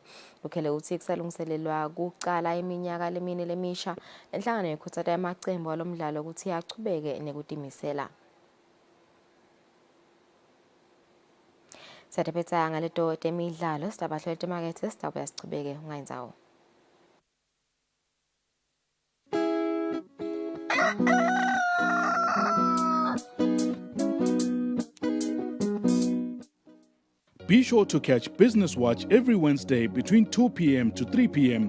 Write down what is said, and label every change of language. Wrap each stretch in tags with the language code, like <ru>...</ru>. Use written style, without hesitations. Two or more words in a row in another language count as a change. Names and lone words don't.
<ss>Ukhele uthi kusalungiselelwa kuqala iminyaka lemine lemisha enhlangano yekhutsata yamacembu alomdlalo ukuthi yachubeke nekutimisela. Satephetsa ngaleto temidlalo sitabahlola temakethe sitabuya sichubeke ungayinzawo.</ss> <en>Be sure to catch Business Watch every Wednesday between 2 p.m. to 3 p.m.</en>